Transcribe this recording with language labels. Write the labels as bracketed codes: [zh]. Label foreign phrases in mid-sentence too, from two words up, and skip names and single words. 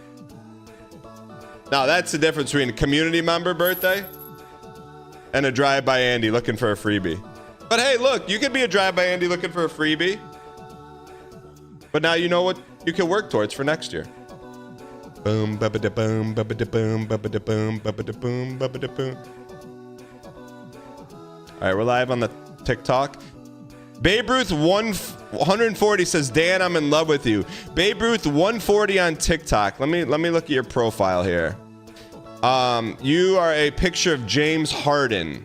[en] Now, that's the difference between a community member birthday and a drive-by Andy looking for a freebie. But hey, look, you could be a drive-by Andy looking for a freebie. But now you know what you can work towards for next year. Boom, ba-ba-da boom, ba-ba-da boom, ba-ba-da boom, ba-ba-da boom, ba-ba-da boom. All right, we're live on the TikTok. Babe Ruth 140 says, Dan, I'm in love with you. Babe Ruth 140 on TikTok. Let me look at your profile here. You are a picture of James Harden.